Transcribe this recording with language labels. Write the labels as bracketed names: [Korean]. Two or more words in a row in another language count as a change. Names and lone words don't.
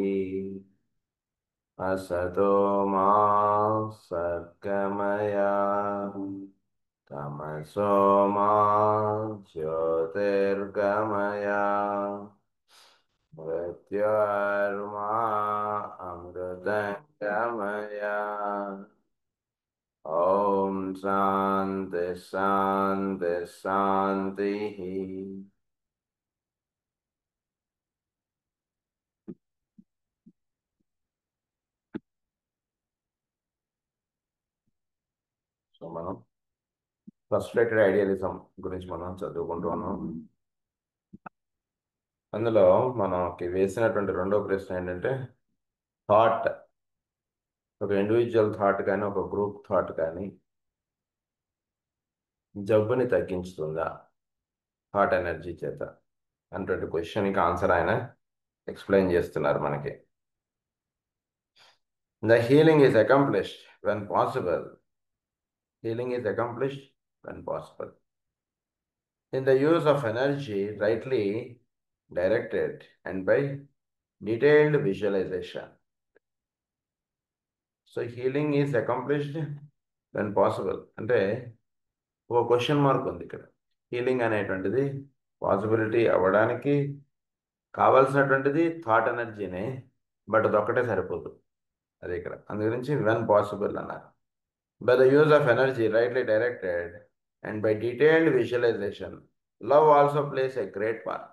[Sanskrit] असतो मा सद्गमय तमसो मा ज्योतिर्गमय मृत्योर्मा अमृतङ्गमय। ॐ शान्ति शान्ति शान्तिः। [Telugu] సో మనం [English] frustrated idealism [Telugu] గురించి మనం చదువుకుంటూ ఉన్నాం. అందులో మనకి వేసినటువంటి రెండో ప్రశ్న ఏంటంటే, థాట్, ఒక [English] individual thought [Telugu] కానీ ఒక [English] group thought [Telugu] కానీ జబ్బుని తగ్గించుతుందా [English] thought energy [Telugu] చేత అన్నటువంటి [English] questionకి answer [Telugu] ఆయన ఎక్స్ప్లెయిన్ చేస్తున్నారు మనకి. [English] the healing is accomplished when possible. healing is accomplished when possible in the use of energy rightly directed and by detailed visualization. So healing is accomplished when possible. [Telugu] అంటే ఒక [English] question mark [Telugu] ఉంది ఇక్కడ. హీలింగ్ అనేటువంటిది పాసిబిలిటీ అవ్వడానికి కావాల్సినటువంటిది [English] thought energyనే, [Telugu] బట్ అదొక్కటే సరిపోదు. అది ఇక్కడ అందు గురించి [English] when possible అన్నారు. by the use of energy rightly directed and by detailed visualization love also plays a great part.